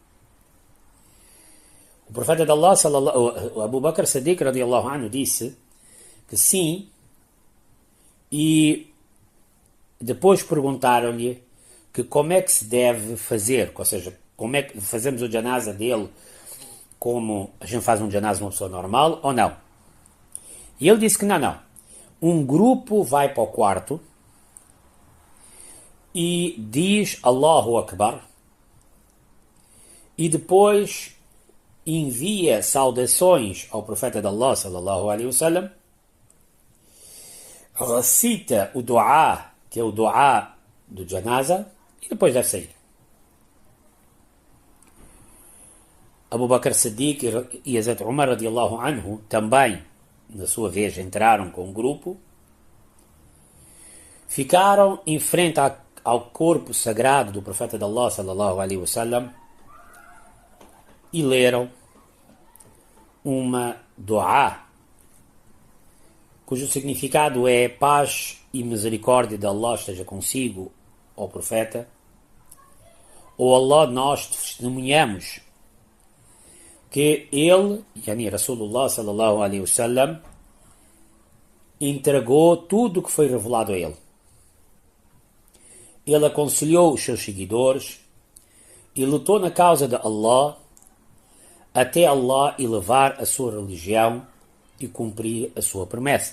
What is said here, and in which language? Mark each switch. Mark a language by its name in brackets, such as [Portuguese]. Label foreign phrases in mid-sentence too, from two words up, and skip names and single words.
[Portuguese] O profeta de Allah, Abu Bakr Siddiq [Arabic] رضي الله عنه, [Portuguese] disse que sim, e depois perguntaram-lhe que como é que se deve fazer, ou seja, como é que fazemos o janaza dele como a gente faz um janaza de uma pessoa normal ou não. E ele disse que não. Um grupo vai para o quarto e diz [Arabic] الله أكبر, [Portuguese] e depois envia saudações ao profeta de Allah, [Arabic] صلى الله عليه وسلم, [Portuguese] recita o du'a, que é o du'a do janaza, e depois deve sair. Abu Bakr Siddiq e Hazrat Umar [Arabic] رضي الله عنه [Portuguese] também, na sua vez, entraram com um grupo, ficaram em frente ao corpo sagrado do profeta de Allah, [Arabic] صلى الله عليه وسلم, [Portuguese] e leram uma du'a, cujo significado é paz e misericórdia de Allah esteja consigo, ó profeta. Ó Allah, nós testemunhamos que ele, [Arabic] يعني رسول الله صلى الله عليه وسلم, [Portuguese] entregou tudo o que foi revelado a ele. Ele aconselhou os seus seguidores e lutou na causa de Allah até Allah elevar a sua religião e cumprir a sua promessa.